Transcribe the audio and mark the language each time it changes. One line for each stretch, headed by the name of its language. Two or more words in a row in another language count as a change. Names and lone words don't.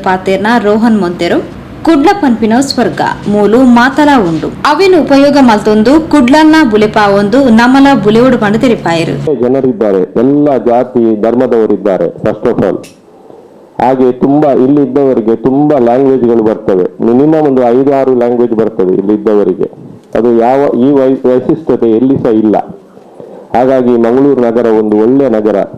Tulu: ಪಾತೇರ್ನ ರೋಹನ್ ಮೊಂತೆರು ಕುಡ್ಲ ಪನ್ಪಿನ ಸ್ವರ್ಗ ಮೂಲು ಮಾತಲ ಉಂಡು ಅವೇನು ಉಪಯೋಗ ಮಲ್ತೊಂದು ಕುಡ್ಲನ್ನ ಬುಲೆಪಾವೊಂದು ನಮ್ಮಲ ಬುಲೆವುಡು ಪಂಡು ತೆರಿಪಾಯರು.
Kannada: ಜನರಿದ್ದಾರೆ, ಎಲ್ಲ ಜಾತಿ ಧರ್ಮದವರಿದ್ದಾರೆ.
English: first of all
Kannada: ಹಾಗೆ ತುಂಬಾ ಇಲ್ಲಿ ಇದ್ದವರಿಗೆ ತುಂಬಾ ಲ್ಯಾಂಗ್ವೇಜ್ಗಳು ಬರ್ತವೆ. ಮಿನಿಮಮ್ ಒಂದು 5-6 ಲ್ಯಾಂಗ್ವೇಜ್ ಬರ್ತದೆ ಇಲ್ಲಿ ಇದ್ದವರಿಗೆ. ಅದು ಯಾವ ಈ ವೈಶಿಷ್ಟ್ಯತೆ ಎಲ್ಲಿ ಸಹ ಇಲ್ಲ. ಹಾಗಾಗಿ ಮಂಗಳೂರು ನಗರ ಒಂದು ಒಳ್ಳೆಯ ನಗರ.